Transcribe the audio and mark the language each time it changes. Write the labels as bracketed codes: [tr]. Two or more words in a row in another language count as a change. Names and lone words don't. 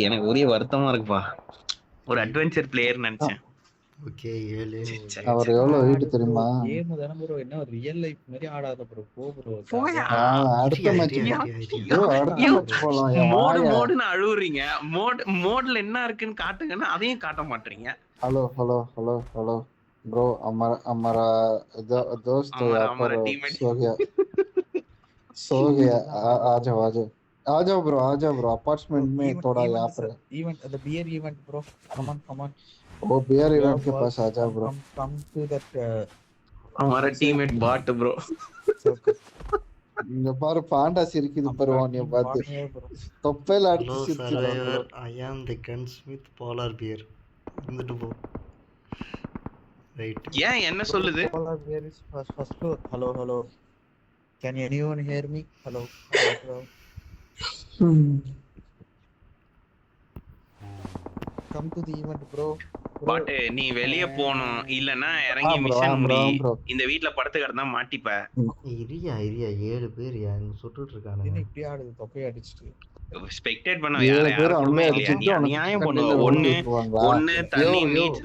[ta] எனக்கு ஒரே வருத்தமா இருக்குப்பா. ஒரு அட்வென்ச்சர் பிளேயர் நினைச்சேன். ஓகே 7 அவர் எவ்வளவு வெயிட் தெரியுமா? கேம் தான ப்ரோ, என்ன [en] real life [ta] மாதிரி ஆடாத ப்ரோ. போயா. அடுத்த மேட்ச் போலாம். மோடுன்னு அழுவுறீங்க. மோட்ல என்ன இருக்குன்னு காட்டுங்கன்னா அதையும் காட்ட மாட்டீங்க. [hi] हेलो ब्रो. हमारा दोस्त यहाँ पर सो गया. आ जाओ ब्रो. अपार्टमेंट में थोड़ा यहाँ पर [en] event the bear event bro. come on [hi] वो [en] bear event [hi] के पास आ जाओ ब्रो. [en] come to that [hi] हमारा टीममेट बाट ब्रो. [ta] இங்க பாரு பாண்டா சிரிக்குது பாரு உன்னைய பார்த்து. தொப்பையில அடிச்சு சிரிக்குது bro. [en] I am the gunsmith polar bear. [ta] வந்துட்டு போ. ரைட். ஏன் என்ன சொல்லுது? [en] polar bear is first floor. Hello. Can anyone hear me? Hello. Come to the event bro. [ta] பாட்டு நீ வெளிய போணும், இல்லனா இறங்கி மிஷன் முடி. இந்த வீட்ல படுத்து கிடந்தா மாட்டிப்ப. இரியா 7 பேர் யாரு சுட்டுட்டு இருக்கானுங்க. என்ன இப்படி ஆடுது தொப்பை அடிச்சிட்டு. ஸ்பெக்டேட் பண்ண யாரும் இல்லையா? நியாயம் பண்ணுவ. ஒண்ணு தண்ணி நீச்சல்